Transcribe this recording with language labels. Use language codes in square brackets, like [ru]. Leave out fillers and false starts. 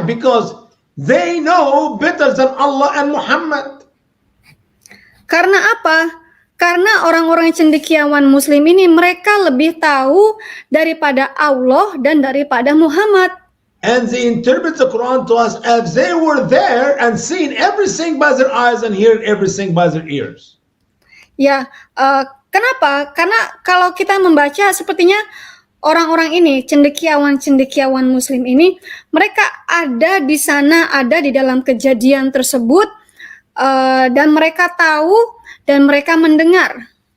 [en] Because they know better than Allah and Muhammad. [id] Karena apa? Karena orang-orang cendekiawan Muslim ini mereka lebih tahu daripada Allah dan daripada Muhammad. [en] And they interpret the Quran to us as they were there and seen everything by their eyes and heard everything by their ears. [id] Ya, kenapa? Karena kalau kita membaca sepertinya orang-orang ini, cendekiawan Muslim ini, mereka ada di sana, ada di dalam kejadian tersebut, dan mereka tahu dan mereka mendengar.